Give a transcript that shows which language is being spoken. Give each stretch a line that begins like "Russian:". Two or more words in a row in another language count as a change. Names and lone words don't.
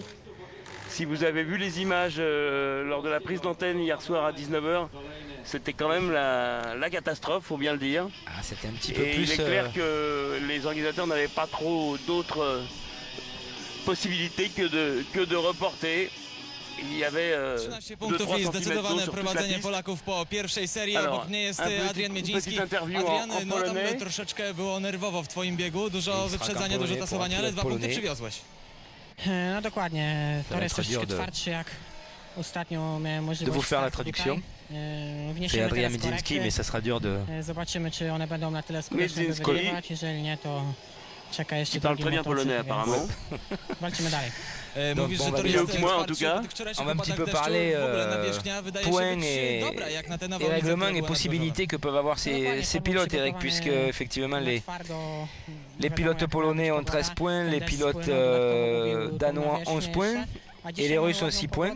French: Si vous avez vu les images lors de la prise d'antenne hier soir à 19 h, c'était quand même la catastrophe, faut bien le dire. Ah, c'était un petit peu Et plus... il est clair que les organisateurs n'avaient pas trop d'autres possibilités que de reporter. Il y avait
Polish: 13 punktów i zdecydowane prowadzenie Polaków po pierwszej serii. Obok mnie jest Adrian Miedziński. Adrian, no tam troszeczkę było nerwowo w twoim biegu. Dużo wyprzedzania, dużo tasowania, ale 2 punkty przywiozłeś. No dokładnie. Tor jest troszeczkę twardszy jak ostatnio miałem możliwość startu tutaj.
French: C'est Adrien Miedziński, mais ça sera dur de...
Polish: Zobaczymy, czy one będą na tyle skuteczne, by wygrywać. Jeżeli nie, to czeka jeszcze drugi motocykl, walczymy dalej.
French: Donc, bon, on va un petit peu parler points et règlements et possibilités que peuvent avoir ces pilotes, Eric, puisque effectivement les pilotes polonais ont 13 points, les pilotes danois 11 points et les Russes ont 6 points.